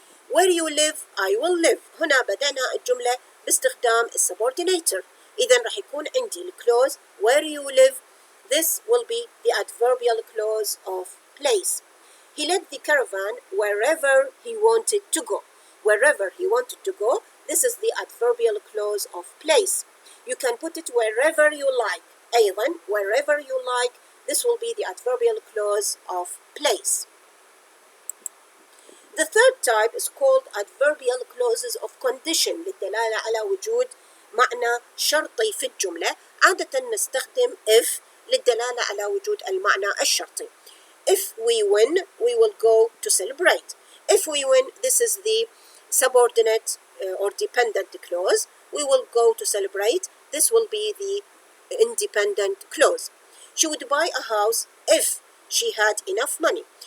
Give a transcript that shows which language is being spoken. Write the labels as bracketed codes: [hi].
[en] Where you live, I will live. [ar] هنا بدأنا الجملة باستخدام subordinator. إذن راح يكون عندي الclause [en] where you live. This will be the adverbial clause of place. He led the caravan wherever he wanted to go. Wherever he wanted to go, this is the adverbial clause of place. You can put it wherever you like. [ar] أيضا, [en] wherever you like, this will be the adverbial clause of place. The third type is called adverbial clauses of condition [ar] للدلالة على وجود معنى شرطي في الجملة. عادة نستخدم if للدلالة على وجود المعنى الشرطي. [en] If we win, we will go to celebrate. If we win, this is the subordinate or dependent clause. We will go to celebrate. This will be the independent clause. She would buy a house if she had enough money.